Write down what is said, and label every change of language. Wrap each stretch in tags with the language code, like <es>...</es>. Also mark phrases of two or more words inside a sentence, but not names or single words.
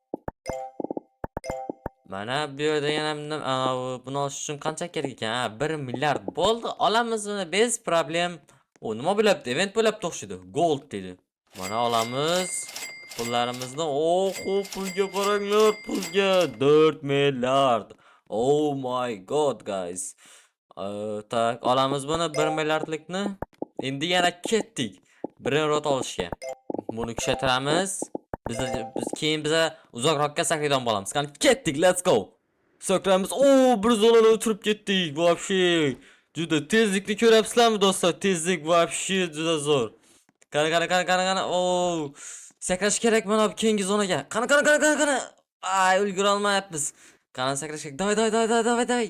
<uz>Mana bu yerda yana buni olish uchun qancha kerak ekan? 1 milliard bo'ldi. Olamiz uni</uz> <ru>bez problem.</ru> <uz>Nima bo'lyapti? Event bo'lyapti o'xshaydi. Gold dedi. Mana olamiz. Pullarimizni, pulga qaranglar, pulga 4 milliard.</uz> <en>Oh my god guys.</en> <uz>Tak, olamiz buni 1 milliardlikni. Endi yana ketdik. Birinchi rot olishga. Buni kuchaytiramiz. Biz keyin uzoqroqqa sakraydigan bo'lamiz. Qani ketdik,</uz> <en>let's go.</en> <uz>Sakramiz. Bir zonani o'tirib ketdik. Вообще juda tezlikni ko'ryapsizlarmi do'stlar? Tezlik вообще juda zo'r. Qani. Sakrash kerak mana bu keyingi zonaga. Qani. Ay, ulgura olmayapmiz. Qani sakrash kerak. Davay.</uz>